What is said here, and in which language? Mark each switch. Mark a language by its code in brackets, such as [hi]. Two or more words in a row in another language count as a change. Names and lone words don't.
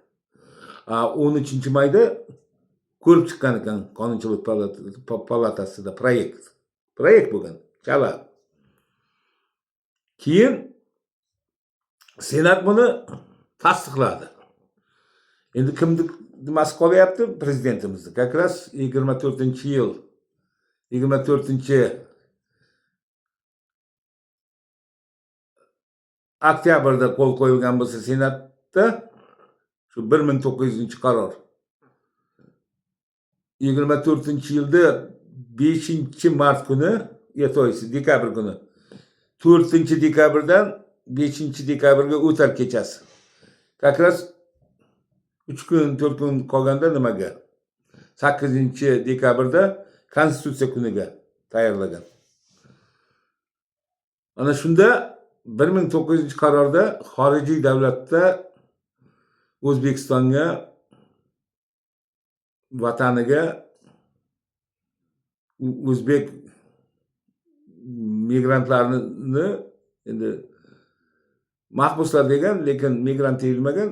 [uz] 13-mayda ko'rib chiqqan ekan Qonunchilik palatasida proyekt. Proyekt bo'lgan. Chala. Keyin Senat buni tasdiqladi. Endi kimni nimasi qolyapti? Prezidentimizni. [ru] Как раз [uz] 24-yil 24-oktyabrda qo'l qo'yilgan bo'lsa Senatda shu 1900-qaror. 24-yilda 5-mart kuni, to'g'risi dekabr kuni 4-dekabrdan 5-dekabrga o'tar kechasi. [ru] Как раз [uz] 3 kun, 4 kun qolganda nimaga? 8-dekabrda Konstitutsiya kuniga tayyorlagan. Ana shunda 1900-qarorda xorijiy davlatda O'zbekistonga, vataniga o'zbek migrantlarini, endi mahbuslar degan, lekin migrant deyilmagan.